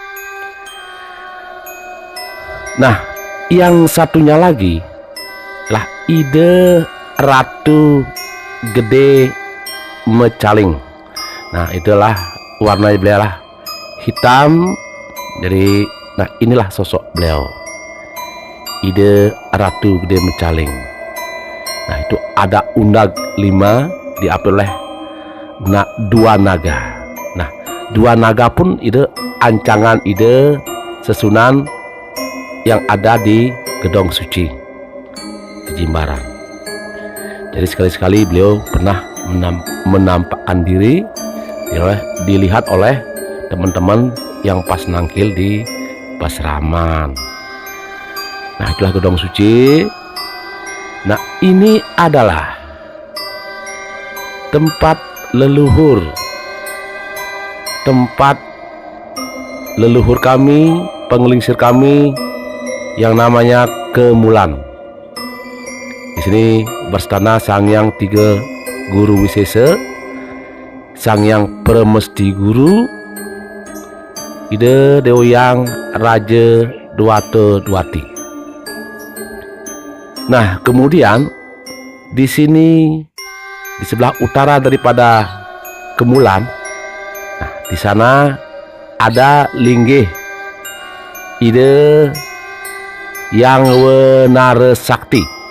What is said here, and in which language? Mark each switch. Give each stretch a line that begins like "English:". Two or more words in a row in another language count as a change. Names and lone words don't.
Indonesian: Nah, yang satunya lagi lah ide Ratu Gede Mecaling. Nah, itulah warna beliau lah hitam. Jadi, nah inilah sosok beliau, ide Ratu Gede Mecaling. Nah, itu ada undag 5 diapit oleh dua naga. Nah, dua naga pun ide ancangan ide sesunan yang ada di gedong suci di Jimbaran. Jadi sekali-sekali beliau pernah menampakkan diri dilihat oleh teman-teman yang pas nangkil di Pasraman. Nah, itulah gedong suci. Nah, ini adalah tempat leluhur kami, penglingsir kami yang namanya Kemulan. Di sini berstana Sangyang Tiga Guru Wisesa, Sangyang Permesti Guru, ide Deoyang Raja Duata Duati. Nah, kemudian di sini di sebelah utara daripada Kemulan, nah di sana ada linggih ide Yang Wenara Sakti.